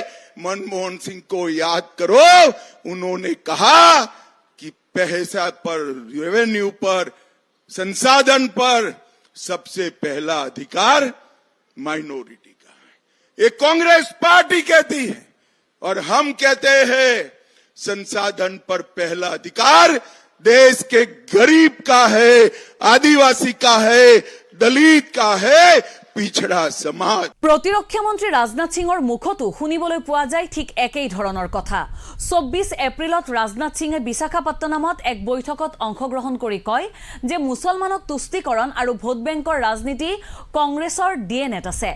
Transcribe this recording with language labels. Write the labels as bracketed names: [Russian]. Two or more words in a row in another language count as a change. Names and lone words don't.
[Hindi] मनमोहन सिंह को याद करो, उन्होंने कहा कि पैसा पर, रेवेन्यू पर, संसाधन पर सबसे पहला अधिकार माइनॉरिटी का है। ये कांग्रेस पार्टी कहती है और हम कहते हैं संसाधन पर पहला अधिकार देश के गरीब का है, आदिवासी का है, दलित का है, पिछड़ा समाज। [Assamese] প্ৰতিৰক্ষা মন্ত্ৰী ৰাজনাথ সিঙৰ মুখতো শুনিবলৈ পোৱা যায় ঠিক একেই ধৰণৰ কথা। 24 এপ্ৰিলত ৰাজনাথ সিঙে বিশাখাপট্টনমত এক বৈঠকত অংশগ্ৰহণ কৰি কয় যে মুছলমানক তুষ্টিকৰণ আৰু ভোট বেংকৰ ৰাজনীতি কংগ্ৰেছৰ ডিএনএত আছে।